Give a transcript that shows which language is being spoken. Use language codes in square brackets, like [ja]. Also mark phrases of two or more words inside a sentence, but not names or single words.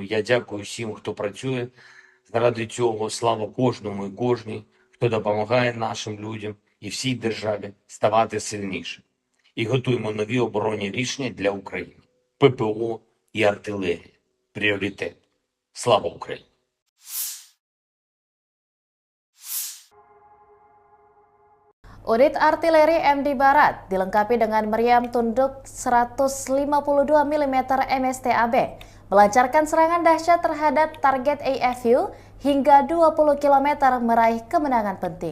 [uk] Я дякую всім, хто працює заради цього. Слава кожному і кожній, хто допомагає нашим людям і всій державі ставати сильніше. І готуємо нові оборонні рішення для України. ППО і артилерія – пріоритет. Слава Україні! [id] Unit Artileri MD Barat dilengkapi dengan meriam tunduk 152 mm MSTAB, melancarkan serangan dahsyat terhadap target AFU hingga 20 km meraih kemenangan penting.